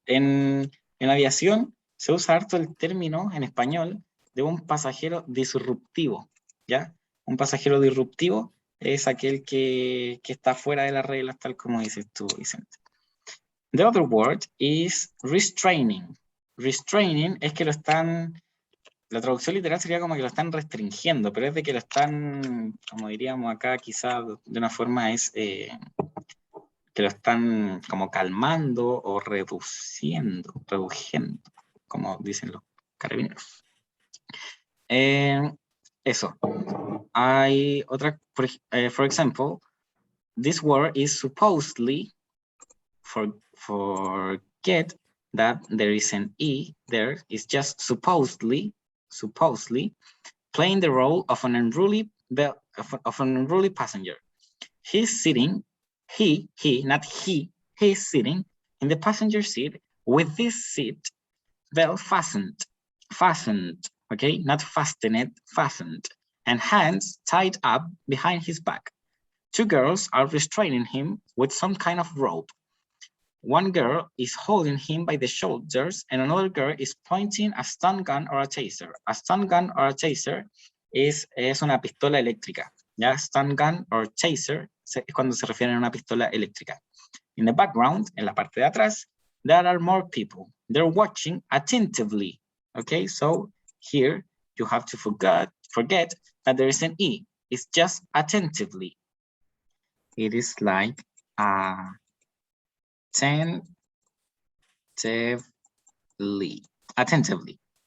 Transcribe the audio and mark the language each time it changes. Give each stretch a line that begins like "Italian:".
Spanish: En aviación se usa harto el término en español de un pasajero disruptivo, ¿ya? Un pasajero disruptivo es aquel que está fuera de las reglas, tal como dices tú, Vicente.
English: The other word is restraining.
Spanish: Restraining es que lo están, la traducción literal sería como que lo están restringiendo, pero es de que lo están, como diríamos acá, quizá de una forma es que lo están como calmando o reduciendo, como dicen los carabineros. Eso. Hay otra,
English: for example, this word is supposedly, forget that there is an E there, it's just supposedly, playing the role of an unruly passenger. He's sitting, not he, he's sitting in the passenger seat with this seat belt fastened, okay, not fastened, and hands tied up behind his back. Two girls are restraining him with some kind of rope. One girl is holding him by the shoulders and another girl is pointing a stun gun or a taser. A stun gun or a taser
Spanish: es una pistola eléctrica. ¿Ya?
English: Stun gun or taser
Spanish: es cuando se refiere a una pistola eléctrica.
English: In the background,
Spanish: en la parte de atrás,
English: there are more people. They're watching attentively. Okay, so here you have to forget that there is an E. It's just attentively. It is like attentively.